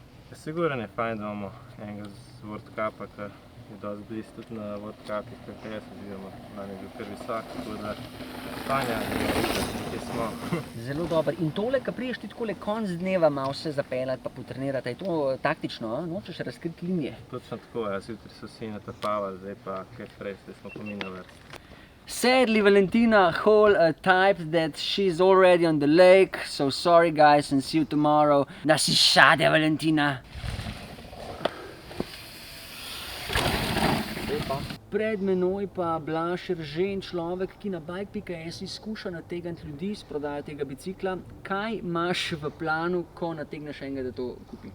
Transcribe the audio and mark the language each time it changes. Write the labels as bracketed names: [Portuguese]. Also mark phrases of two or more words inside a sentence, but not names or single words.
[Slovenian] Sigurno je fajn, da imamo enega z [English] World Cupa, [Slovenian] ki je dosti blizu tudi na [English] World Cupih, [Slovenian] KPS oziroma lani je bil kar visok, tako da Spanja, kje smo. Zelo dober. In tole, ko priješ ti takole konc dneva malo se zapeljati pa potrenirati, je to taktično, a? Nočeš razkriti linije? Točno tako, jaz jutri so vsi natapavali, zdaj pa kaj prej, zdaj smo pa mi na vrsti. [English] Sadly, Valentina Hall typed that she's already on the lake, so sorry guys and see you tomorrow. [Slovenian] Da si šade, Valentina. Pred menoj pa Blaž Eržen, človek, ki na bike.es izkuša nategniti ljudi s prodajo tega bicikla. Kaj imaš v planu, ko nategneš enega, da to kupi?